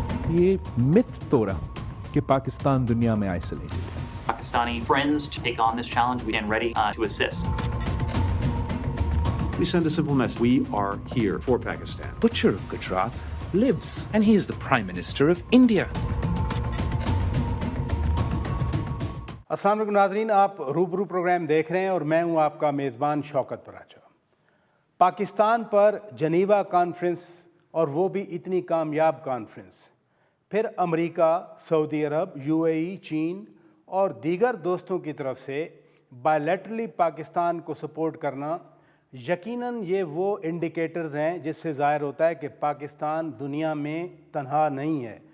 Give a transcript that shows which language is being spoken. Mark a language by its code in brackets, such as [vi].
[ur] یہ متھ توڑا کہ پاکستان دنیا میں آئسولیٹڈ ہے. [en] Pakistani friends to take on this challenge. We stand ready to assist. We send a simple message. We are here for Pakistan. Butcher of Gujarat lives, and he is the Prime Minister of India. [ur] السلام علیکم ناظرین، آپ روبرو programme دیکھ رہے ہیں اور میں ہوں آپ کا میزبان شوکت پراچا. پاکستان پر جنیوا کانفرنس، اور وہ بھی اتنی کامیاب کانفرنس، پھر امریکہ، سعودی عرب، UAE، چین اور دیگر دوستوں کی طرف سے بائیلیٹرلی پاکستان کو سپورٹ کرنا، یقیناً یہ وہ انڈیکیٹرز ہیں جس سے ظاہر ہوتا ہے کہ پاکستان دنیا میں تنہا نہیں ہے.